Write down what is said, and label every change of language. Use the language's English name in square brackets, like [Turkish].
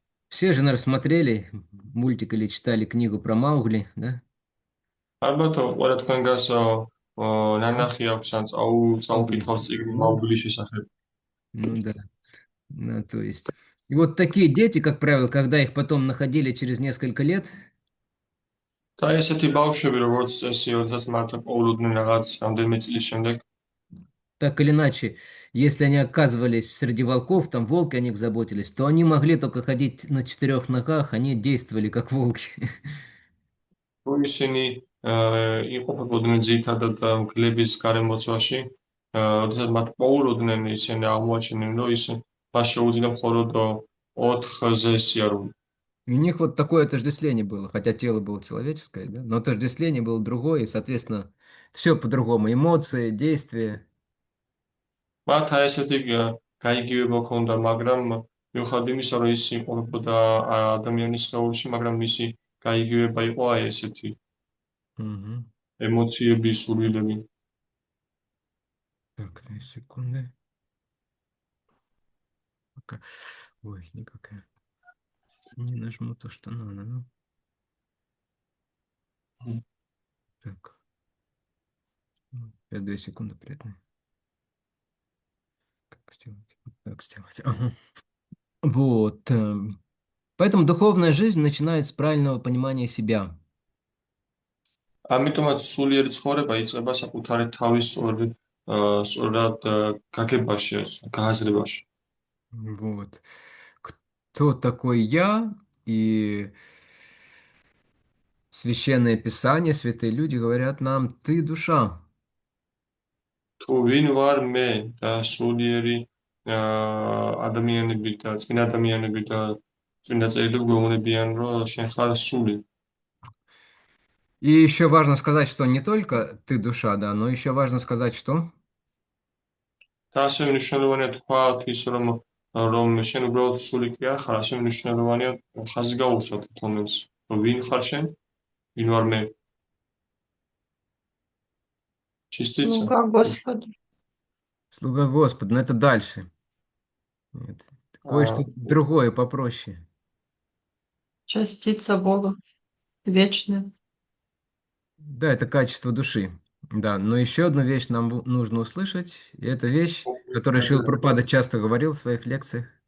[Russian] Все же, наверное, смотрели мультик или читали книгу про Маугли, да? [Georgian] ალბათ ყველა თქვენგანს ნანახი აქვს ან წაუკითხავს წიგნი მაუგლის შესახებ. [Russian] Ну да. Ну, то есть. И вот такие дети, как правило, когда их потом находили через несколько лет, [Georgian] და ესეთი ბავშვები, როგორც წესი, როდესაც მათ პოულობდნენ რაღაც რამდენიმე წლის შემდეგ, [Russian] так или иначе, если они оказывались среди волков, там волки о них заботились, то они могли только ходить на 4 ногах, они действовали как волки. [Georgian] თუ ისინი იმყოფებოდნენ ძირითადად მგლების გარემოცვაში, როდესაც მათ პოულობდნენ, ისინი აღმოაჩენენ, რომ მას შეუძლია მხოლოდ 4-ზე სიარული. [Russian] И у них вот такое отождествление было, хотя тело было человеческое, да? Но отождествление было другое, и, соответственно, все по-другому. Эмоции, действия. [Georgian] მათ ესეთი გაიგივება ჰქონდა, მაგრამ მიუხედავად იმისა, რომ ის იმყოფებოდა ადამიანის სხეულში, მაგრამ მისი გაიგივება იყო აი ესეთი Мгм. ემოციები, სურვილები. [Russian] Так, 2 секунды. Пока. Ой, никакая. Не нажму то, что надо. Ну. Мгм. Так. 2 секунды приятно. Как сделать? Вот так сделать. Ага. Вот. Поэтому духовная жизнь начинается с правильного понимания себя. [Georgian] ამიტომაც სულიერი ცხოვრება იწყება საკუთარი თავის სწორად გაგებაში, გააზრებაში. [Russian] Вот. Кто такой я? И Священное Писание, святые люди говорят нам, ты душа. [Georgian] თუ ვინ ვარ მე და სულიერი ადამიანები და წმინდა ადამიანები და წმინდა წერილი გვეუბნებიან, რომ შენ ხარ სული. [Russian] И еще важно сказать, что не только ты душа, да, но еще важно сказать, что [Georgian] და ასევე მნიშვნელოვანია თქვათ ის, რომ შენ უბრალოდ სული კი არ ხარ, ასევე მნიშვნელოვანია ხაზი გაუსვათ თომებს, რომ ვინ ხარ შენ, ვინ ვარ მე. [Russian] Частица. Слуга Господа. слуга Господа, но это дальше. Нет. Кое-что другое попроще. Частица Бога. Вечная. Да, это качество души. Да, но еще одну вещь нам нужно услышать. И это вещь, которую Шрила Прабхупада часто говорил в своих лекциях.